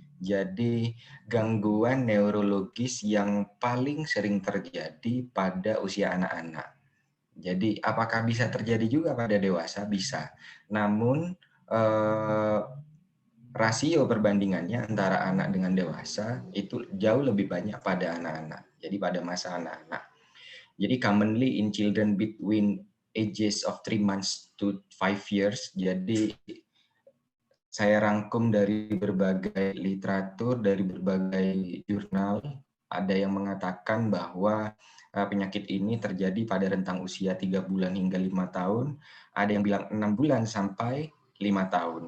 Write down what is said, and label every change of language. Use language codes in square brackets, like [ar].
[id] Jadi gangguan neurologis yang paling sering terjadi pada usia anak-anak. Jadi apakah bisa terjadi juga pada dewasa? Bisa. Namun rasio perbandingannya antara anak dengan dewasa itu jauh lebih banyak pada anak-anak. Jadi pada masa anak-anak. Jadi [en] commonly in children between ages of 3 months to 5 years. [id] Jadi saya rangkum dari berbagai literatur, dari berbagai jurnal, ada yang mengatakan bahwa penyakit ini terjadi pada rentang usia 3 bulan hingga 5 tahun, ada yang bilang 6 bulan sampai 5 tahun.